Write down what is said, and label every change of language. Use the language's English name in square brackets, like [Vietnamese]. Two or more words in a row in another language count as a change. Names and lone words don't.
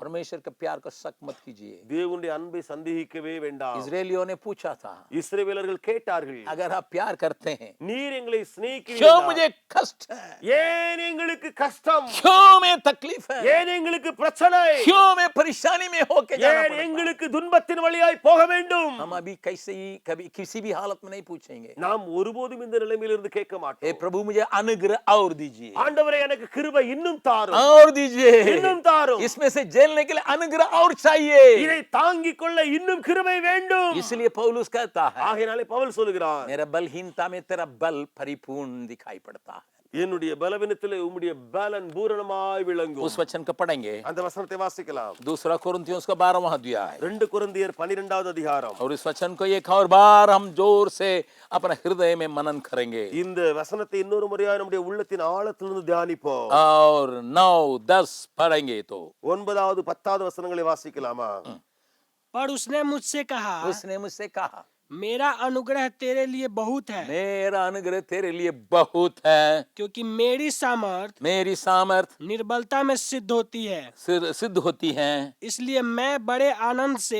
[Hindi] परमेश्वर के प्यार को शक मत कीजिए। [Tamil] தேவனுடைய அன்பை சந்தேகிக்கவே வேண்டாம். [Hindi] इजरायलियों ने पूछा था, [Tamil] இஸ்ரவேலர்கள் கேட்டார்கள், [Hindi] अगर आप प्यार करते हैं [Tamil] நீர் எங்களை [Hindi] क्यों [Tamil] சிநேகிக்கிறீர்களா? [Hindi] मुझे कष्ट है, [Tamil] ஏன் எங்களுக்கு கஷ்டம்? [Hindi] क्यों मैं तकलीफ है, [Tamil] ஏன் எங்களுக்கு பிரச்சனை? [Hindi] क्यों मैं परेशानी में होके जाना [Tamil] ஏன் [Hindi] पड़ता है? [Tamil] எங்களுக்கு துன்பத்தின் வழியாய் போக வேண்டும்? [Hindi] हम अभी कैसे ही कभी किसी भी हालत में नहीं पूछेंगे, [Tamil] நாம் ஒருபோதும் இந்த நிலைமையிலிருந்து கேட்க [Hindi] हे [Tamil] மாட்டோம். [Hindi] प्रभु मुझे अनुग्रह और दीजिए, [Tamil] ஆண்டவரே எனக்கு கிருபை இன்னும் தாரும், [Hindi] और दीजिए, [Tamil] இன்னும் தாரும். [Hindi] इसमें से झेलने के लिए अनुग्रह और चाहिए। [Tamil] இதை தாங்கிக் கொள்ள இன்னும் கிருபை வேண்டும். [Hindi] इसलिए पौलुस कहता है, [Tamil] ஆகையினாலே பவுல் சொல்லுகிறார், [Hindi] मेरा बलहीनता में तेरा बल परिपूर्ण दिखाई पड़ता है। [Tamil] என்னுடைய பலவீனத்திலே உம்முடைய பலன் பூரணமாய் விளங்கும். [Hindi] उस वचन को पढ़ेंगे, [Tamil] அந்த வசனத்தை வாசிக்கலாம். [Hindi] दूसरा कुरिन्थियों का 12वां अध्याय, [Tamil] 2 கொரிந்தியர் 12வது அதிகாரம். [Hindi] और इस वचन को एक और बार हम जोर से अपने हृदय में मनन करेंगे, [Tamil] இந்த வசனத்தை இன்னொரு முறையாய் நம்முடைய உள்ளத்தின் ஆழத்திலிருந்து தியானிப்போம். [Hindi] और 9 10 पढ़ेंगे तो [Tamil] 9வது 10வது வசனங்களை வாசிக்கலாமா? [Hindi] पर उसने मुझसे कहा, उसने मुझसे कहा, मेरा अनुग्रह तेरे लिए बहुत है, मेरा अनुग्रह तेरे लिए बहुत है, क्योंकि मेरी सामर्थ मेरी सामर्थ निर्बलता में सिद्ध होती है। सिद्ध होती है। इसलिए मैं बड़े आनंद से